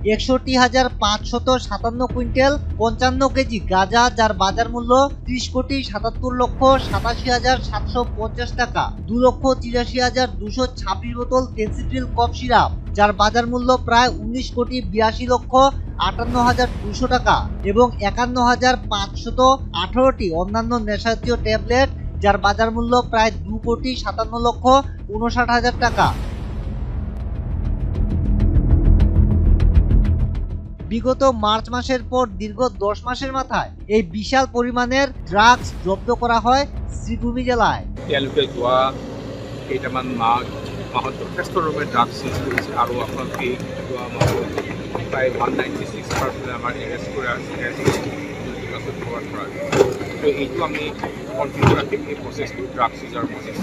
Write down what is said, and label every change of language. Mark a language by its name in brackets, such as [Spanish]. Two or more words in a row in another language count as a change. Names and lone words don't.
[Bangla] 61,557 কুইন্টাল 55 কেজি গাঁজা, যার বাজার মূল্য 30 কোটি 77 লক্ষ 87 হাজার 750 টাকা, 2 লক্ষ 83 হাজার 226 বোতল টেনসিড্রিল কফ সিরাপ, যার বাজার মূল্য প্রায় 19 কোটি 82 লক্ষ 58 হাজার 200 টাকা এবং 51,518টি অন্যান্য নেশাজাতীয় ট্যাবলেট, যার বাজার মূল্য প্রায় 2 কোটি 57 লক্ষ 59 হাজার টাকা। বিগত মার্চ মাসের পর দীর্ঘ 10 মাসের মাথায় এই বিশাল পরিমাণের ড্রাগস জব্দ করা হয় শ্রীভূমি জেলায়। [Assamese] কেইটামান মাহত যথেষ্ট ৰূপে [English] drugs use [Assamese] কৰিছে আৰু আপোনালোকে যোৱা মাহত প্ৰায় 196 পাৰ্চেণ্ট আমাৰ এৰেষ্ট কৰা কভাৰ কৰা তো এইটো আমি কণ্টিনিউ ৰাখিম এই প্ৰচেছটো, [English] drugs useৰ [Assamese] প্ৰচেছটো।